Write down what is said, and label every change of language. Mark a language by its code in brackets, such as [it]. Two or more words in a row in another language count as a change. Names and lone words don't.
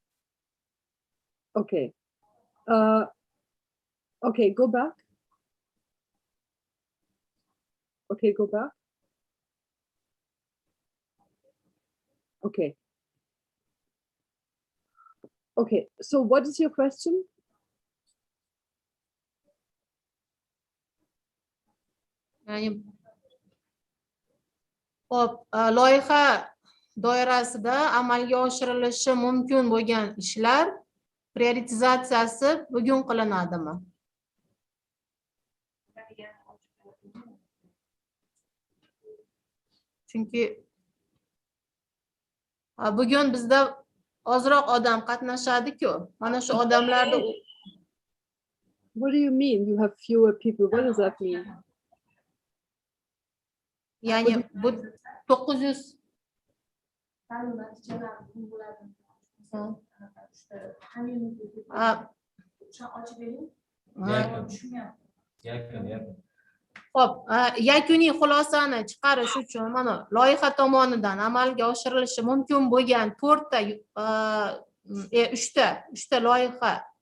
[en] Okay. Okay, go back. Okay, go back. Okay. Okay, so what is your question? [uz] Hop, loyiha doirasida amalga oshirilishi mumkin bo'lgan ishlar prioritizatsiyasi bugun qilinadimi? Chunki bugun bizda ozroq odam qatnashadi-ku. Mana shu odamlarni. [en] What do you mean you have fewer people? What does that mean? [uz] Ya'ni bu 900 Xo'p, yakuniy xulosani chiqarish uchun mana loyiha tomonidan amalga oshirilishi mumkin bo'lgan 3ta loyiha.